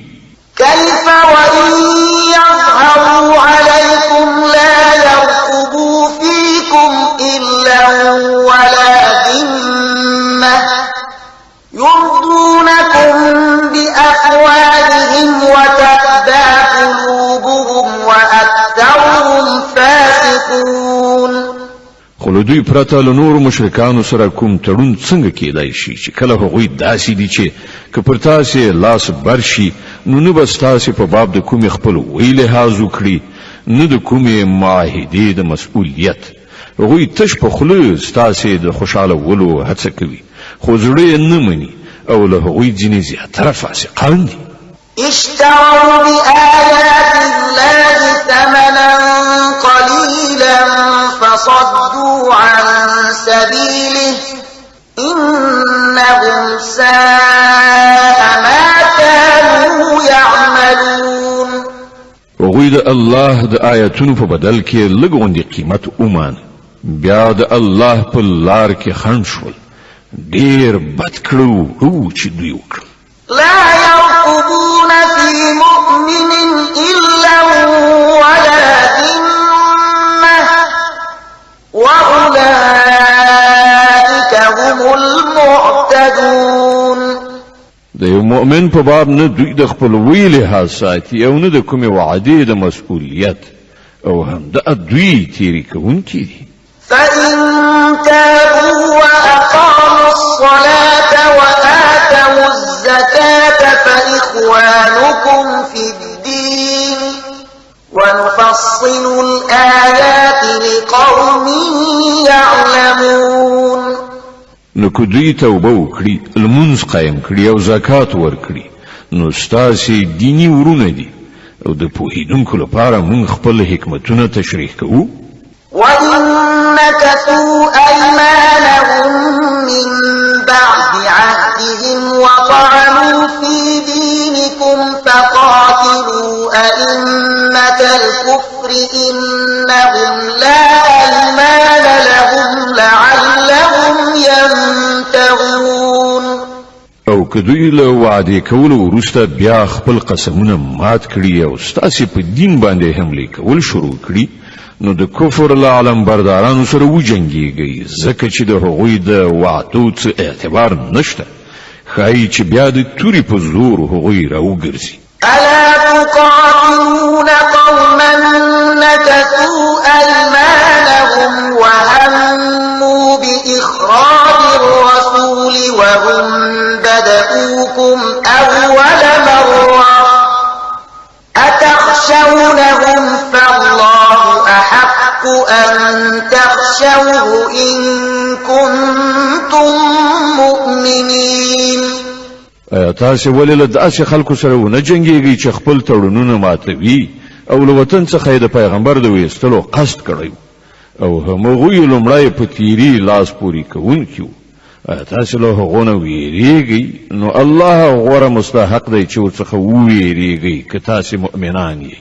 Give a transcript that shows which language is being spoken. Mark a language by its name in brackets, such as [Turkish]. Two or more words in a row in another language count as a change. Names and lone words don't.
[Arabic] كيف وإن يظهروا عليكم لا يرقبوا فيكم إلا ولا ذمة يرضونكم بأفواههم وتأبى قلوبهم وأكثرهم فاسقون. [Pashto] خو له دوی پرته له نورو مشرکانو سره کوم تړون څنګه کېدای شي چې کله هغوی داسې دي چې که پر تاسې لاس برشي نو نه به ستاسې په باب د کومې خپل وی لحاظ وکړي نه د کومې معاهدې د مسؤلیت. هغوی تش په خوله ستاسې د خوشحالولو هڅه کوي خو زړه یې نه مني او له هغوی ځینې زیاتره فاسقان دي. [Arabic] اشتروا بآيات الله ثمنا قليلا فصدوا عن سبيله إنهم ساء ما كانوا يعملون. [Pashto] هغوی د الله د آیاتونو په بدل کې لږ غوندې قیمت ومان بیا د الله په لار کې خنډ شول. ډېر بد کړو چې دوی وکړل. [Arabic] لا يرقبون في مؤمن إلا ولا ذمة وأولئك هم المعتدون. [Pashto] د یو مؤمن په باب نه دوی د خپلوۍ لحاظ ساتي او نه د کومې وعدې د مسؤلیت او همدغه دوی تېري کوونکي دي. [Arabic] فإن تابوا وأقاموا الصلاة وآتوا الزكاة فإخوانكم في الدين ونفصل الآيات لقوم يعلمون. [Pashto] نو که دوی توبه وکړي لمونځ قایم کړي او زکات ورکړي نو ستاسې دیني ورونه دي او د پوهېدونکو لپاره موږ خپل حکمتونه تشریح کوو. [Arabic] وَإِنَّ نَكَثُوا أَيْمَانَهُم مِّن بَعْدِ عَهْدِهِمْ وَطَعَنُوا فِي دِينِكُمْ فَقَاتِلُوا أَئِمَّةَ الْكُفْرِ إِنَّهُمْ لَا أَيْمَانَ لَهُمْ لَعَلَّهُمْ يَنتَهُونَ. [Pashto] او که دوی له وعده کولو وروسته بیا خپل قسمونه مات کړي او ستاسې په دین باندې حملې کول شروع کړي نو د کفر له علم بردارانو سره وجنګیږئ ځکه چې د هغوی د وعدو څه اعتبار نشته. ښایي چې بیا د تورې په زور هغوی راوګرځي. [Arabic] ألا تقاتلون قوما نكثوا أيمانهم وهموا بإخراج الرسول وهم بدؤوكم أول مرة أتخشونهم فالله أحق أن تخشوه إن كنتم مؤمنين. [Pashto] تاسې ولې له داسې خلکو سره ونه جنګېږئ چې خپل تړونونه ماتوي او له وطن څخه یې د پیغمبر د ویستلو قصد کړی او همغوی لومړی په تیري لاس پورې کوونکي وو. تاسې له هغو نه ویرېږئ نو الله غوره مستحق دی چې ورڅخه وویرېږئ که تاسې مؤمنان یئ.